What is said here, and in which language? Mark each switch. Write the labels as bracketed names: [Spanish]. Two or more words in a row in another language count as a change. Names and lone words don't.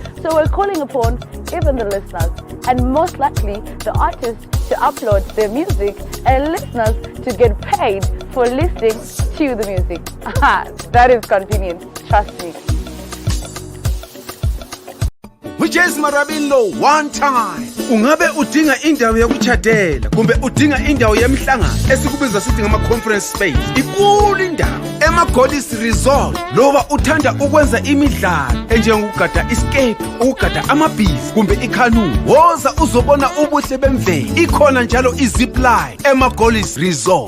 [English] So we're calling upon even the listeners, and most likely the artists, to upload their music and listeners to get paid for listening to the music. That is convenient, trust me. Which Marabilo one time. [North Ndebele] Ungabe udinga indawo yokuchadela kumbe udinga indawo yemhlangano esikubiza sithi ngama [English] conference space. [North Ndebele] Ikulu indawo ema-Goddess Resort. Loba uthanda ukwenza imidlalo enjengokugada escape, ukugada amabhizi kumbe ikanu. Woza uzobona ubuhle bemvelo. Ikhona njalo izipline ema-Goddess Resort.